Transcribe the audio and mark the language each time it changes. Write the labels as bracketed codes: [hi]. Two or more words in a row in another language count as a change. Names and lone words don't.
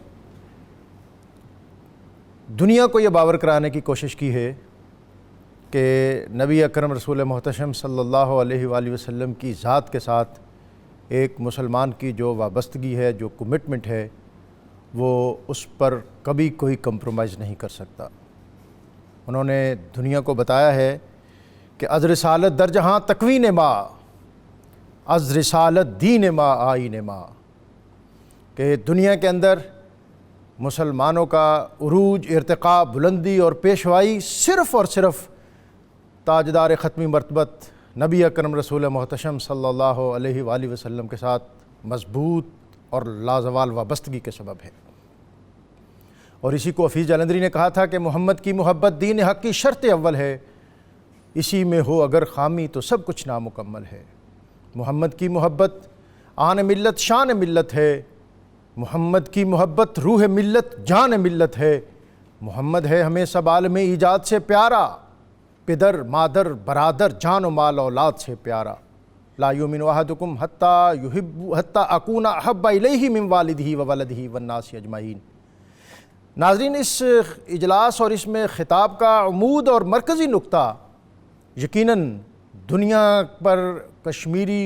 [ur] دنیا کو یہ باور کرانے کی کوشش کی ہے کہ نبی اکرم رسول محتشم صلی اللہ علیہ وآلہ وسلم کی ذات کے ساتھ ایک مسلمان کی جو وابستگی ہے، جو کمٹمنٹ ہے، وہ اس پر کبھی کوئی کمپرومائز نہیں کر سکتا۔ انہوں نے دنیا کو بتایا ہے کہ [fa] از رسالت در جہاں تکوین ما، از رسالت دین ما آئین ما، [ur] کہ دنیا کے اندر مسلمانوں کا عروج، ارتقاء، بلندی اور پیشوائی صرف اور صرف تاجدار ختمی مرتبت نبی اکرم رسول محتشم صلی اللہ علیہ وآلہ وسلم کے ساتھ مضبوط اور لازوال وابستگی کے سبب ہے۔ اور اسی کو حفیظ جلندری نے کہا تھا کہ محمد کی محبت دین حق کی شرط اول ہے، اسی میں ہو اگر خامی تو سب کچھ نامکمل ہے۔ محمد کی محبت آن ملت شان ملت ہے، محمد کی محبت روح ملت جان ملت ہے، محمد ہے ہمیں سب عالم ایجاد سے پیارا، پدر مادر برادر جان و مال اولاد سے پیارا، [ar] لا یؤمن احدکم حتی اکون احب الیہ من والدہ و ولدہ والناس اجمعین۔ [ur] ناظرین، اس اجلاس اور اس میں خطاب کا عمود اور مرکزی نقطہ یقیناً دنیا پر کشمیری